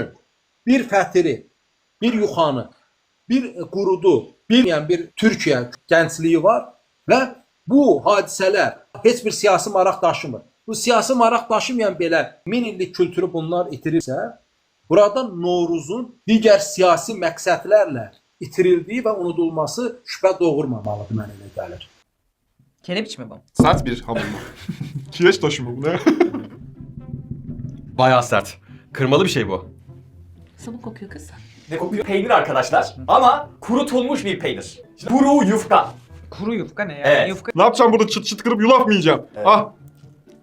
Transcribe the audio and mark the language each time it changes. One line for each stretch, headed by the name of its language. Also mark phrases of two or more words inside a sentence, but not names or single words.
Azerbaijani: Bir fətiri, bir yuxanı, bir qurudu bilməyən bir Türkiyə gəncliyi var və bu hadisələr heç bir siyasi maraq daşımır. Bu siyasi maraq daşımayan belə 1000 illik kültürü bunlar itirirsə, burada Novruzun digər siyasi məqsədlərlə itirildiyi və unudulması şübhə doğurmamalıdır, mənə elə gəlir.
Turkish: Kerebiç mi bu? Sert bir hamur mu? Kireç taşı mı bu ne? Bayağı sert. Kırmalı bir şey bu. Sabun kokuyor kız. Ne kokuyor? Peynir arkadaşlar. Ama kurutulmuş bir peynir. Kuru yufka. Kuru yufka ne ya? Evet. Yufka. Ne yapacağım burada çıt çıt kırıp yulaf mı yiyeceğim?